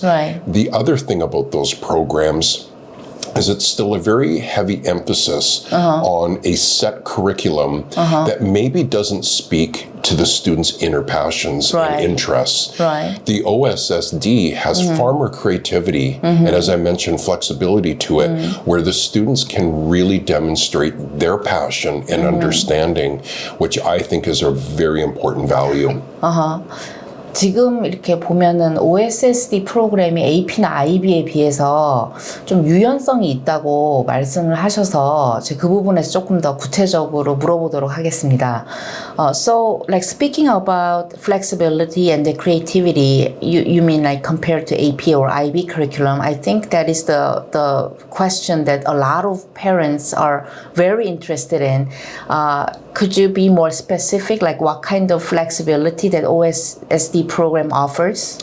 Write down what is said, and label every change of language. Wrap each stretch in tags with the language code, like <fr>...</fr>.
<en>The other thing about those programs is it's still a very heavy emphasis on a set curriculum that maybe doesn't speak to the students' inner passions and interests. The OSSD has far more creativity and, as I mentioned, flexibility to it, where the students can really demonstrate their passion and understanding, which I think is a very important value.</en> <ko>지금 이렇게 보면은 OSSD 프로그램이 AP나 IB에 비해서 좀 유연성이 있다고 말씀을 하셔서 제가 그 부분에서 조금 더 구체적으로 물어보도록 하겠습니다.</ko> <en>So, like speaking about flexibility and the creativity, you mean like compared to AP or IB curriculum? I think that is the question that a lot of parents are very interested in. Could you be more specific, like what kind of flexibility that OSSD program offers?</en>